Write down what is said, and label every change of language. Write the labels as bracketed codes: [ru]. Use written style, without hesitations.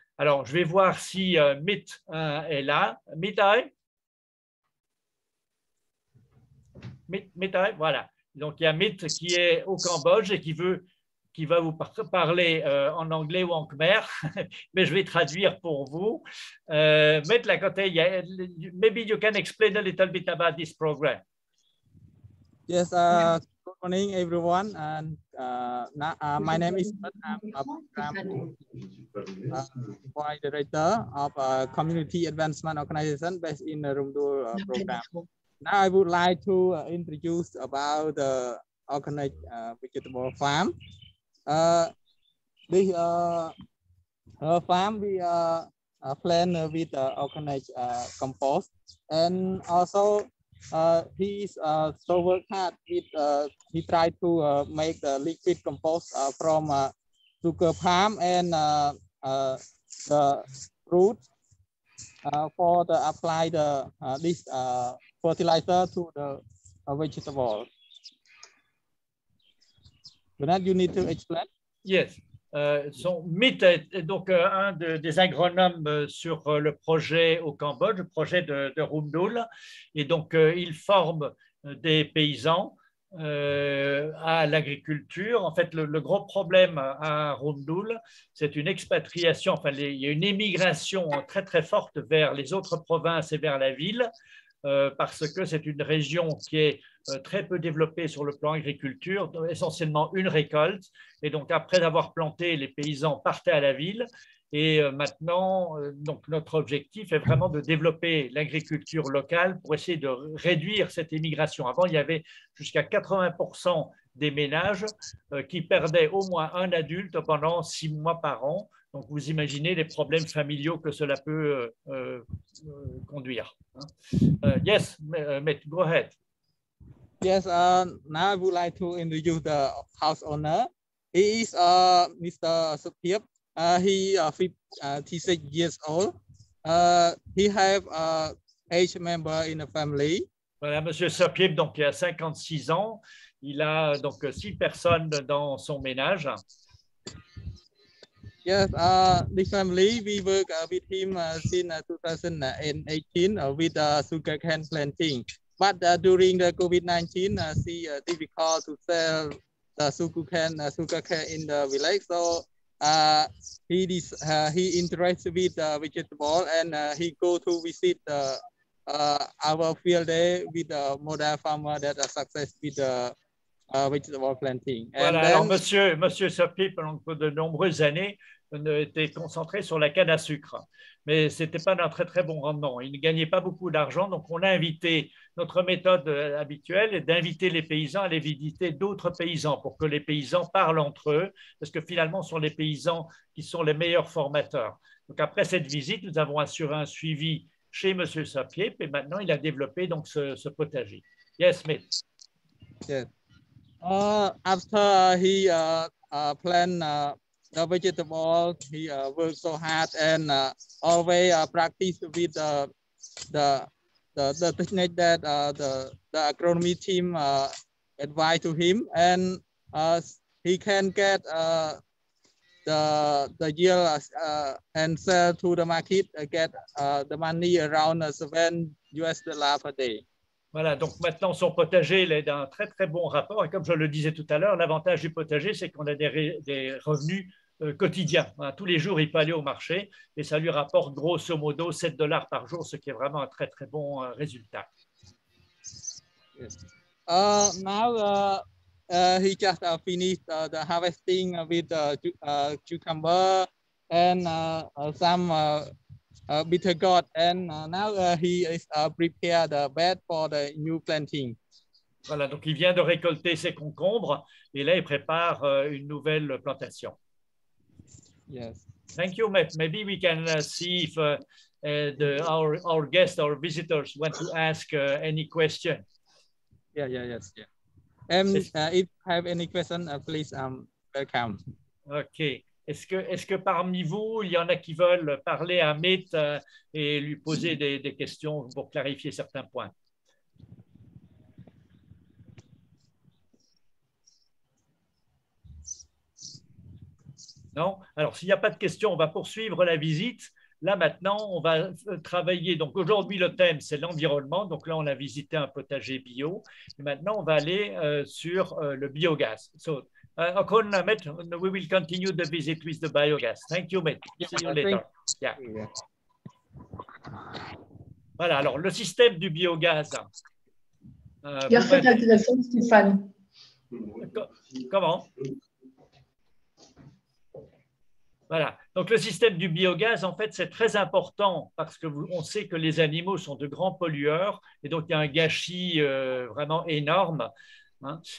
[fr] Alors, je vais voir si Myth est là. Myth, voilà. Donc, il y a Myth qui est au Cambodge et qui va vous parler en anglais ou en khmer, mais je vais traduire pour vous. [en] Myth, maybe you can explain a little bit about this program. Yes, good morning everyone. And my name is Myth. I'm a program director of a community advancement organization based in the Rumdul program. Now I would like to introduce about the organic vegetable farm. This farm we plan with organic compost, and also he's so work hard with he tried to make the liquid compost from sugar palm and the root for the apply the this fertilizer to the vegetable. Bernard, you need to explain. Yes. [fr] Myth est donc un des agronomes sur le projet au Cambodge, le projet de Rumdul. Et donc, il forme des paysans à l'agriculture. En fait, le gros problème à Rumdul, c'est une expatriation, enfin, il y a une émigration très, très forte vers les autres provinces et vers la ville, parce que c'est une région qui est très peu développée sur le plan agriculture, essentiellement une récolte. Et donc, après avoir planté, les paysans partaient à la ville. Et maintenant, donc notre objectif est vraiment de développer l'agriculture locale pour essayer de réduire cette immigration. Avant, il y avait jusqu'à 80% des ménages qui perdaient au moins un adulte pendant 6 mois par an. Donc, vous imaginez les problèmes familiaux que cela peut conduire. [en] Yes, Myth, go ahead. Yes, now I would like to introduce the house owner. He is Mr. Supiep. He 56 years old. He have age member in the family. [fr] Voilà, Monsieur Supiep, donc il a 56 ans. Il a donc 6 personnes dans son ménage. [en] Yes, this family we work with him since 2018 with sugarcane planting. But during the COVID-19, it's difficult to sell the sugarcane in the village. So he interested with vegetable, and he go to visit our field day with the model farmer that are success with the vegetable planting. [fr] Voilà, alors monsieur Sapir, pendant de nombreuses années, était concentré sur la canne à sucre, mais ce n'était pas d'un très très bon rendement. Il ne gagnait pas beaucoup d'argent, donc on a invité, notre méthode habituelle est d'inviter les paysans à aller visiter d'autres paysans pour que les paysans parlent entre eux, parce que finalement, ce sont les paysans qui sont les meilleurs formateurs. Donc après cette visite, nous avons assuré un suivi chez monsieur Sapir, et maintenant il a développé donc ce potager. [en] Yes, Smith. Yes. After he plant the vegetable, he worked so hard and always practice with the technique that the agronomy team advised to him, and he can get the yield and sell to the market, get the money around $7 per day. [fr] Voilà, donc maintenant son potager il est d'un très très bon rapport, et comme je le disais tout à l'heure, l'avantage du potager c'est qu'on a des revenus quotidiens. Voilà, tous les jours il peut aller au marché et ça lui rapporte grosso modo $7 par jour, ce qui est vraiment un très très bon résultat. [en] Yes. Now he just finished the harvesting with cucumber and some bitter gourd, and now he is prepare the bed for the new planting. [fr] Voilà, donc il vient de récolter ses concombres et là il prépare une nouvelle plantation. [en] Yes. Thank you, Matt. Maybe we can see if our guests, our visitors want to ask any question. Yes. And if you have any question, please welcome. OK. [fr] Est-ce que parmi vous, il y en a qui veulent parler à Amit et lui poser des questions pour clarifier certains points? Non? Alors, s'il n'y a pas de questions, on va poursuivre la visite. Là, maintenant, on va travailler. Donc, aujourd'hui, le thème, c'est l'environnement. Donc, là, on a visité un potager bio. Et maintenant, on va aller sur le biogaz. [en] So, Matt, we will continue the visit with the biogas. Thank you, Matt. See you later. Yeah. [fr] Voilà, alors, le système du biogaz. Il y a très intéressant, Stéphane. Comment? Voilà. Donc, le système du biogaz, en fait, c'est très important parce qu'on sait que les animaux sont de grands pollueurs et donc il y a un gâchis vraiment énorme. Hein.